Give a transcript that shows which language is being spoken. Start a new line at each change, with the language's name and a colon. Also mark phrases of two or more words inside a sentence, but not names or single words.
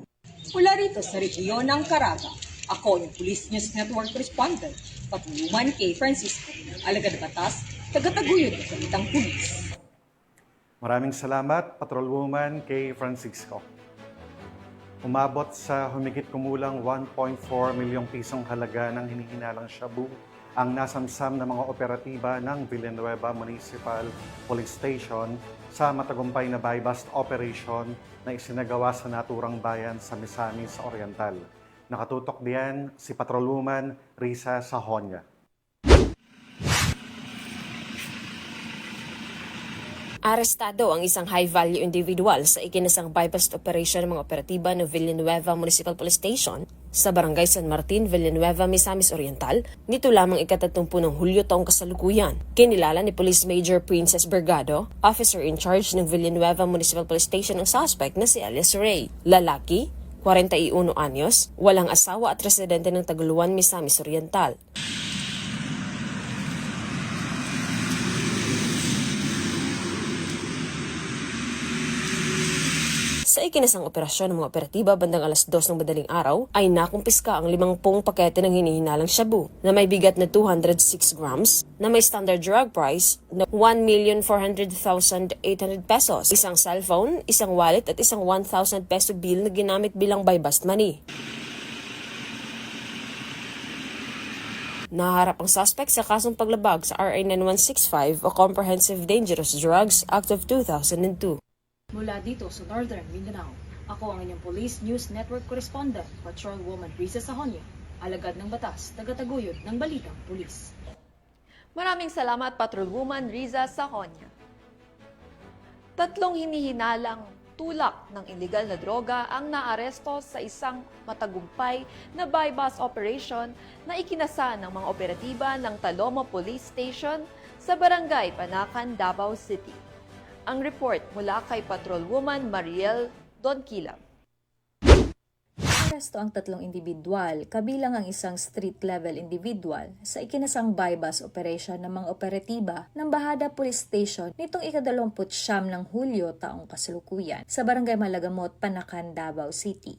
Filipino: Mula rito sa rehiyon ng Caraga, ako yung Police News Network Correspondent, Patrolwoman Kay Francisco, alagad na batas, tagataguyod ng Balitang Pulis. Maraming salamat, Patrolwoman Kay Francisco. Umabot sa humigit kumulang 1.4 milyong pisong halaga ng hinihinalang shabu ang nasamsam na mga operatiba ng Villanueva Municipal Police Station sa matagumpay na
English: buy-bust operation
Filipino: na isinagawa sa naturang bayan sa Misamis Oriental. Nakatutok diyan si Patrolwoman Risa Sahonia. Arestado ang isang
English: high-value individual
Filipino: sa ikinasang
English: buy-bust operation
Filipino: ng mga operatiba ng Villanueva Municipal Police Station sa Barangay San Martin, Villanueva, Misamis Oriental nito lamang ika-30 ng Hulyo taong kasalukuyan. Kinilala ni Police Major Princess Bergado,
English: officer in charge
Filipino: ng Villanueva Municipal Police Station ang suspect na si Elias Ray. Lalaki, 41 anyos, walang asawa at residente ng Taguluan, Misamis Oriental. Sa ikinasang operasyon ng mga operatiba bandang alas 2 ng madaling araw ay nakumpiska ang 50 pakete ng hinihinalang shabu na may bigat na 206 grams na may
English: standard drug price
Filipino: na 1,400,800 pesos, isang cellphone, isang wallet at isang 1,000
English: peso bill
Filipino: na ginamit bilang
English: buy-bust money.
Filipino: Naharap ang suspect sa kasong paglabag sa RA 9165 o Comprehensive Dangerous Drugs Act of 2002. Mula dito sa Northern Mindanao, ako ang inyong Police News Network Correspondent, Patrolwoman Risa Sahonia, alagad ng batas, tagataguyod ng Balitang Pulis. Maraming salamat, Patrolwoman Riza Sahonia. 3 hinihinalang tulak ng iligal na droga ang naaresto sa isang matagumpay na
English: buy-bust operation
Filipino: na ikinasa ng mga operatiba ng Talomo Police Station sa Barangay Panacan, Davao City. Ang report mula kay Patrolwoman Mariel Donquila. Aresto ang 3 individual, kabilang ang isang
English: street-level individual
Filipino: sa ikinasang
English: buy-bust operation
Filipino: ng mga operatiba ng Bahada Police Station nitong ika-29 ng Hulyo taong kasalukuyan sa Barangay Malagamot, Panacan, Davao City.